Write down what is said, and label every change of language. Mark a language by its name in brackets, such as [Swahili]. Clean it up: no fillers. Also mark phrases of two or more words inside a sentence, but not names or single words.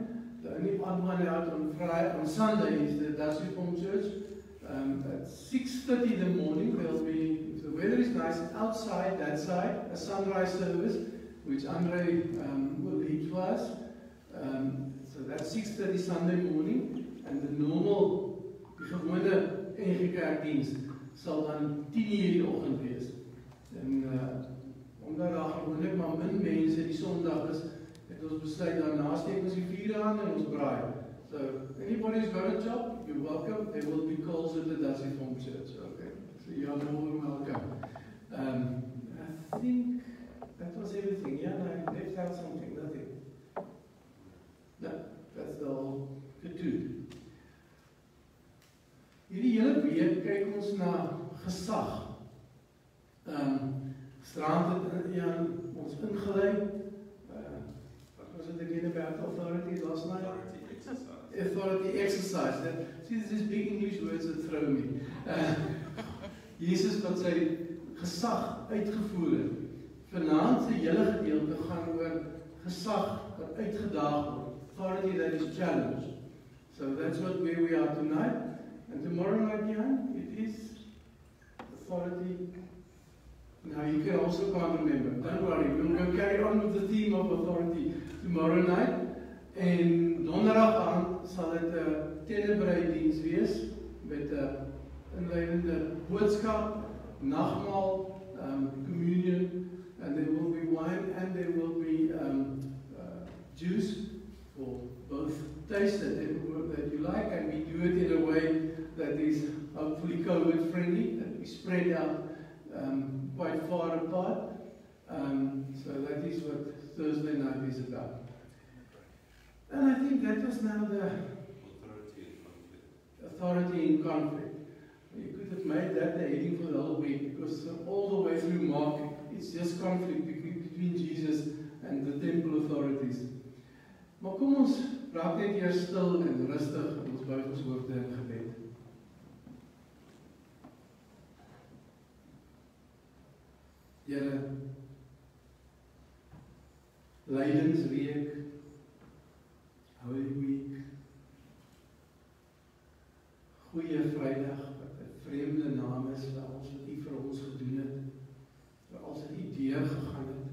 [English] The only odd one out on Sunday is the Dutch Reformed Church. At 6:30 in the morning, there'll be, if the weather is nice, outside that side, a sunrise service, which Andre will lead for us. So that's 6:30 Sunday morning, and the normal, [Afrikaans] die gewone NG Kerkdienst sal dan 10:00 die oggend wees. En omdat daar gewoonlik maar min mense die Sondag is, het ons besluit daarna steek ons die vuur aan en ons braai. [English] So anybody's got a job, you're welcome. There will be calls at the Dutch Reformed Church. Okay, so you're more than welcome. I think that was everything. Yeah, I left out something. Nothing. No, that's the whole katoen. [Afrikaans] Hierdie hele week kyk ons na gesag. Gisterand het Jan ons ingelei. Wat was dit [English] again about authority last night? Authority exercise. See, this is big English words that throw me. [Afrikaans] Jesus wat sy gesag uitgevoer het. Vanaand se hele gedeelte gaan oor gesag wat uitgedaag word. [English] Authority that is challenged. So that's where we are tonight. And tomorrow night, Jan, it is authority. Now you can also can't remember. Don't worry, we'll go carry on with the theme of authority tomorrow night. [Afrikaans] En donderdag aan sal dit 'n tenebreidiens wees met 'n inleidende boodskap, nagmaal, [English] communion, and there will be wine and there will be juice for both taste that you like, and we do it in a way that is hopefully COVID friendly, that we spread out quite far apart. So that is what Thursday night is about. And I think that was now the authority in conflict. You could have made that the heading for the whole week, because all the way through Mark, it's just conflict between Jesus and the temple authorities. [Afrikaans] Maar kom ons raak net eers stil en rustig in ons Bybelswoorde in gebed. Here, Lydensweek, [English] Holy Week, [Afrikaans] Goeie Vrydag, wat 'n vreemde naam is vir alles wat U vir ons gedoen het, vir alles wat U deurgegaan het.